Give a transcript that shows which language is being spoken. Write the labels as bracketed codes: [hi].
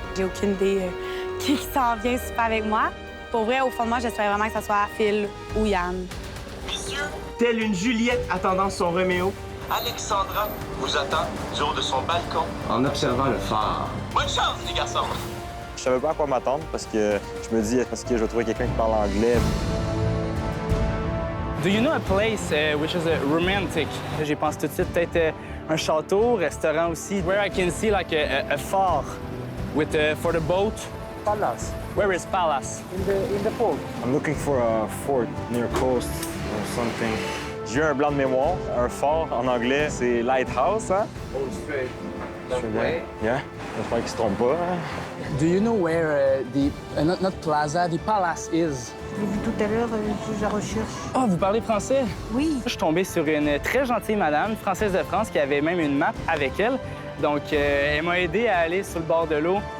[fr] J'ai aucune idée qui s'en vient super avec moi. Pour vrai, au fond de moi, j'espère vraiment que ce soit Phil ou Yann. Messieurs, telle une Juliette attendant son Roméo, Alexandra vous attend du haut de son balcon. En observant le phare. Bonne chance, les garçons! Je savais pas à quoi m'attendre parce que je me dis, est-ce que je vais trouver quelqu'un qui parle anglais? [en] Do you know a place which is romantic? [fr] J'ai pensé tout de suite peut-être un château, restaurant aussi, [en] where I can see like a phare with for the boat. Palace. Where is palace? In the port. I'm looking for a fort near coast or something. [fr] J'ai eu un blanc de mémoire. Un phare en anglais, c'est lighthouse, hein? [en] Old Straight. Yeah. [fr] J'espère qu'il se trompe pas. Hein? [en] Do you know where not plaza, the palace is? [fr] J'ai vu tout à l'heure, je recherche. Oh, vous parlez français? Oui. Je suis tombé sur une très gentille madame, française de France, qui avait même une map avec elle. Donc, elle m'a aidé à aller sur le bord de l'eau.